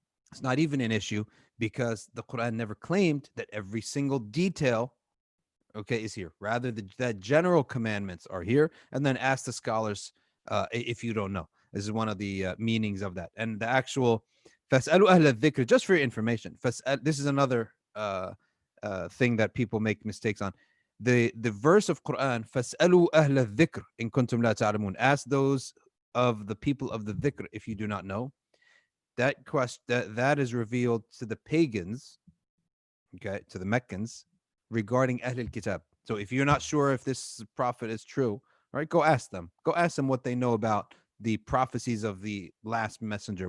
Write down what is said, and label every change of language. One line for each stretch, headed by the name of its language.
English: It's not even an issue because the Quran never claimed that every single detail, okay, is here. Rather, that general commandments are here. And then ask the scholars if you don't know. This is one of the meanings of that. And the actual
Arabic: فَاسْأَلُوا أَهْلَ الذِّكْرِ,
English: just for your information. This is another thing that people make mistakes on. The verse of Quran,
Arabic: فَاسْأَلُوا أَهْلَ الذِّكْرِ إِن كُنتُمْ لَا تَعْلَمُونَ.
English: Ask those of the people of the dhikr if you do not know. That question that is revealed to the pagans, okay, to the Meccans, regarding Ahlul Kitab. So if you're not sure if this prophet is true, right, go ask them. Go ask them what they know about the prophecies of the last messenger.